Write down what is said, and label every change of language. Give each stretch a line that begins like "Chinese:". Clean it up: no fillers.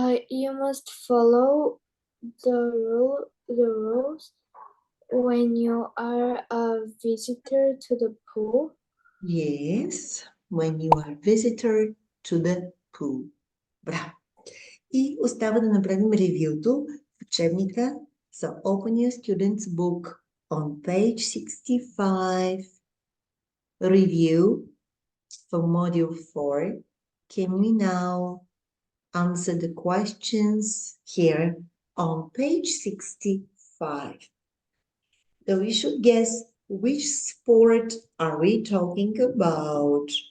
English: You must follow the rules when you are a visitor to the pool. Yes, when you are visitor to the pool.
Bulgarian: Браво! И остава да направим ревюто в учебника за
English: Open Your Students Book on page 65. Review for module 4. Can we now answer the questions here on page 65? So we should guess which sport are we talking about?